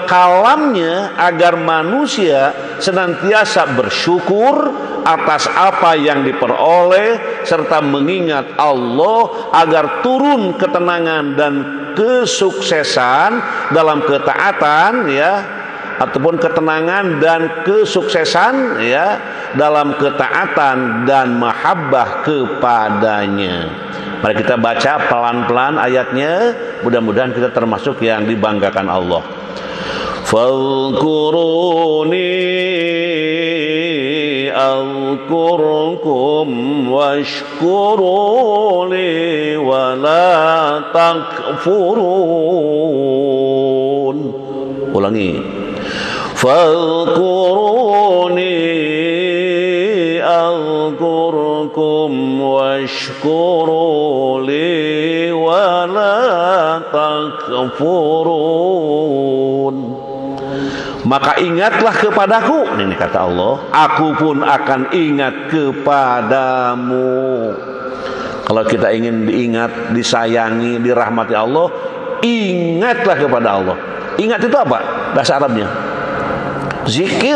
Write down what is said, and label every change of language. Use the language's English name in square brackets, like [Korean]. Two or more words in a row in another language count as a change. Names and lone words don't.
[Indonesian] kalamnya agar manusia senantiasa bersyukur atas apa yang diperoleh serta mengingat Allah agar turun ketenangan dan kesuksesan dalam ketaatan ya, ataupun ketenangan dan kesuksesan ya dalam ketaatan dan mahabbah kepadanya. Mari kita baca pelan-pelan ayatnya, mudah-mudahan kita termasuk yang dibanggakan Allah. [Arabic] فاذكروني أذكركم واشكروني ولا تكفرون. [Indonesian] Ulangi. [Arabic] فاذكروني أذكركم واشكروا لي ولا تكفرون. [Indonesian] Maka ingatlah kepadaku, ini kata Allah, aku pun akan ingat kepadamu. Kalau kita ingin diingat, disayangi, dirahmati Allah, ingatlah kepada Allah. Ingat itu apa? Bahasa Arabnya zikir.